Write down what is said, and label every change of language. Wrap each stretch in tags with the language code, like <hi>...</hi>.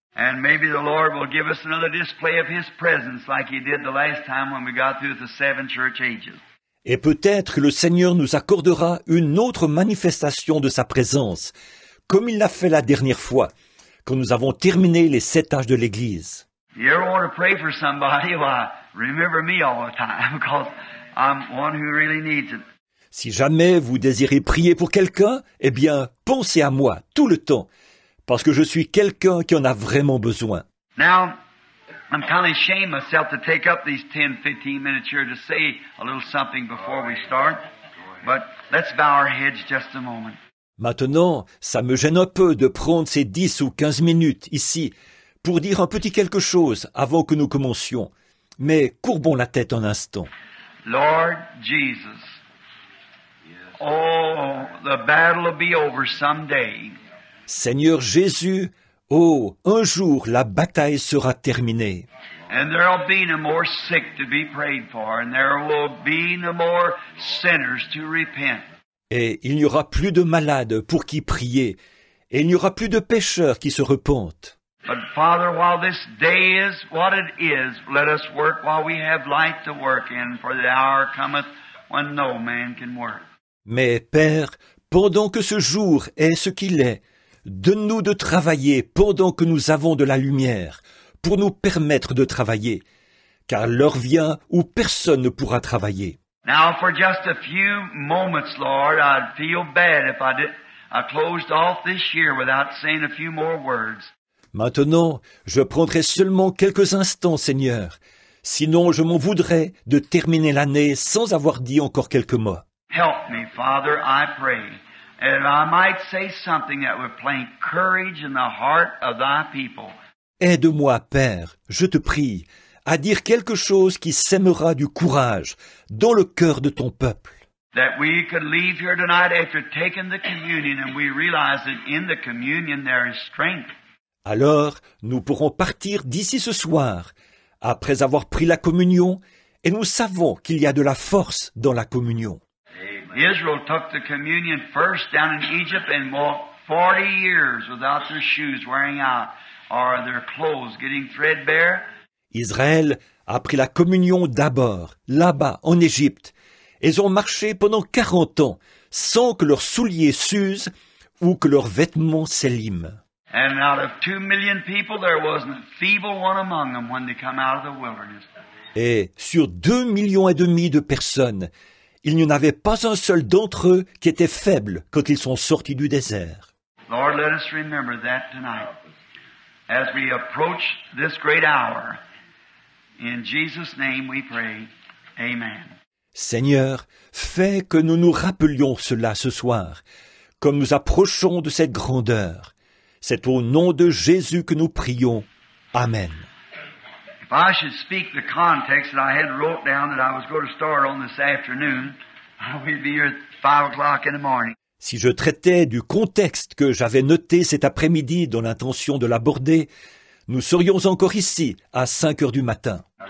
<en>And maybe the Lord will give us another display of His presence like He did the last time when we got through the 7 church ages.</en> <fr>Et peut-être que le Seigneur nous accordera une autre manifestation de sa présence, comme il l'a fait la dernière fois, quand nous avons terminé les 7 âges de l'Église.</fr> <en>You ever want to pray for somebody? Well, remember me all the time, because I'm one who really needs it.</en> <fr>Si jamais vous désirez prier pour quelqu'un, eh bien, pensez à moi tout le temps, parce que je suis quelqu'un qui en a vraiment besoin.</fr> <en>Now, I'm kind of ashamed myself to take up these 10, 15 minutes here to say a little something before we start, but let's bow our heads just a moment.</en> <fr>Maintenant, ça me gêne un peu de prendre ces 10 ou 15 minutes ici pour dire un petit quelque chose avant que nous commencions. Mais courbons la tête un instant.</fr> <en>Lord Jesus, oh, the battle will be over someday.</en> <fr>Seigneur Jésus, oh, un jour la bataille sera terminée.</fr> <en>And there will be no more sick to be prayed for, and there will be no more sinners to repent.</en> <fr>Et il n'y aura plus de malades pour qui prier, et il n'y aura plus de pécheurs qui se repentent.</fr> <en>But Father, while this day is what it is, let us work while we have light to work in, for the hour cometh when no man can work.</en> <fr>Mais Père, pendant que ce jour est ce qu'il est, donne-nous de travailler pendant que nous avons de la lumière, pour nous permettre de travailler, car l'heure vient où personne ne pourra travailler.</fr> <en>Now, for just a few moments, Lord, I'd feel bad if I closed off this year without saying a few more words.</en> <fr>Maintenant, je prendrai seulement quelques instants, Seigneur. Sinon, je m'en voudrais de terminer l'année sans avoir dit encore quelques mots.</fr> <en>Help me, Father, I pray, and I might say something that would plant courage in the heart of thy people.</en> <fr>Aide-moi, Père, je te prie, à dire quelque chose qui sèmera du courage dans le cœur de ton peuple.</fr> <en>That we could leave here tonight after taking the communion and we realize that in the communion there is strength.</en> <fr>Alors nous pourrons partir d'ici ce soir, après avoir pris la communion, et nous savons qu'il y a de la force dans la communion.</fr> <en>Israel took the communion first down in Egypt and walked 40 years without their shoes wearing out or their clothes getting threadbare.</en> <fr>Israël a pris la communion d'abord, là-bas, en Égypte. Ils ont marché pendant 40 ans, sans que leurs souliers s'usent ou que leurs vêtements s'éliment.</fr> <en>And out of 2 million people, there wasn't a feeble one among them when they come out of the wilderness.</en> <fr>Et sur 2,5 millions de personnes, il n'y en avait pas un seul d'entre eux qui était faible quand ils sont sortis du désert.</fr> <en>Lord, let us remember that tonight as we approach this great hour. In Jesus' name we pray. Amen.</en> <fr>Seigneur, fais que nous nous rappelions cela ce soir, comme nous approchons de cette grandeur. C'est au nom de Jésus que nous prions. Amen.</fr> <en>If I should speak the context that I had wrote down that I was going to start on this afternoon, we'd be here at 5 o'clock in the morning.</en> <fr>Si je traitais du contexte que j'avais noté cet après-midi dans l'intention de l'aborder, nous serions encore ici à 5 heures du matin.</fr>